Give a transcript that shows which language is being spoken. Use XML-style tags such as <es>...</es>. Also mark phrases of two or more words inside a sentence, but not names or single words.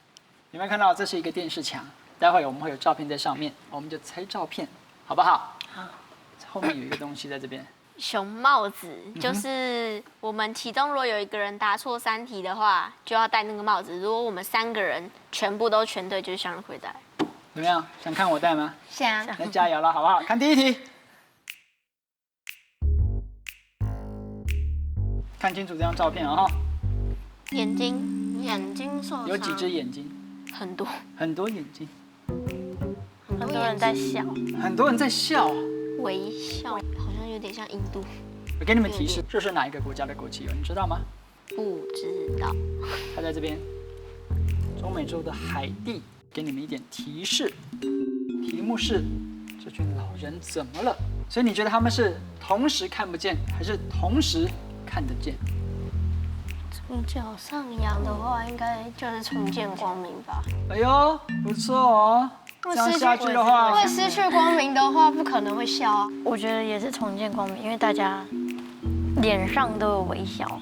<zh>有沒有看到這是一個電視牆？待會我們會有照片在上面，我們就猜照片，好不好？好。後面有一個東西在這邊。熊帽子就是我們其中如果有一個人答錯3題的話，就要戴那個帽子。如果我們3個人全部都全對，就是向日葵戴。怎麼樣？想看我戴嗎？想。那加油了，好不好？看第1題，看清楚這張照片啊！哈，眼睛受傷。有幾隻眼睛？很多。很多眼睛。很多人在笑。很多人在笑。微笑，好像有點像印度。我給你們提示，這是哪一個國家的國旗哦？你知道嗎？不知道。它在這邊，中美洲的海地。給你們一點提示，題目是這群老人怎麼了？所以你覺得他們是同時看不見，還是同時看得見？從腳上揚的話，應該就是重見光明吧。哎呦，不錯哦。這樣下去的話，會失去光明的話，不可能會笑啊。我覺得也是重見光明，因為大家臉上都有微笑。</zh>